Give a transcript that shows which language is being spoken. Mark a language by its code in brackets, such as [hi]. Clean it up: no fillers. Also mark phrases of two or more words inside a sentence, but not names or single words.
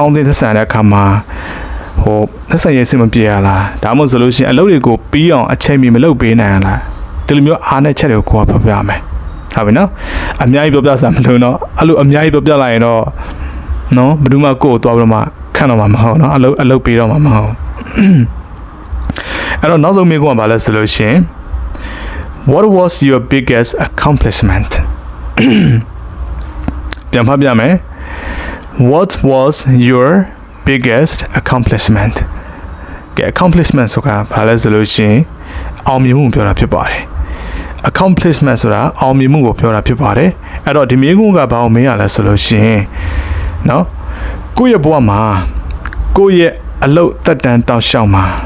[my] င်းသင်းသက်ဆိုင်တဲ့အခါမှာသက်ဆိုင်ရေးစင်မပြေရလားဒါမှမဟုတ်ဆိုလို့ရှိရင်အလုပ်တွေကိုပြီးအောင်အချိန်မီမလုပ်ပေးနိုင်ရလားဒီလိုမျိုးအားနည်းချက်တွေကိုကိုယ်ကပြောပြရမယ်ဟုတ်ပြီနော်အများကြီးပြောပြစမ်းမလို့နော်အဲ့လိုအများကြီးပြောပြလိုက်ရင်တော့နော်ဘယ်သူမှကိုယ်သွားပြီးတော့မှခန့်တော့မှာမဟုတ်နော်အလုပ်ပေးတော့မှာမဟုတ်အဲ့တော့နောက်ဆုံးမေးခွန်းကဘာလဲဆိုလို့ရှိရင် [en] What was your biggest accomplishment [my] ပြန်ဖတ်ပြမယ် [en] What was your biggest accomplishment [my] ကဲ accomplishment ဆိုတာဘာလဲဆိုလို့ရှိရင်အောင်မြင်မှုပြောတာဖြစ်ပါတယ် accomplishment ဆိုတာအောင်မြင်မှုကိုပြောတာဖြစ်ပါတယ်အဲ့တော့ဒီမေးခွန်းကဘာကိုမေးရလဲဆိုလို့ရှိရင်နော်ကိုယ့်ရဲ့ဘဝမှာကိုယ့်ရဲ့အလုပ်သက်တမ်းတောက်လျှောက်မှာ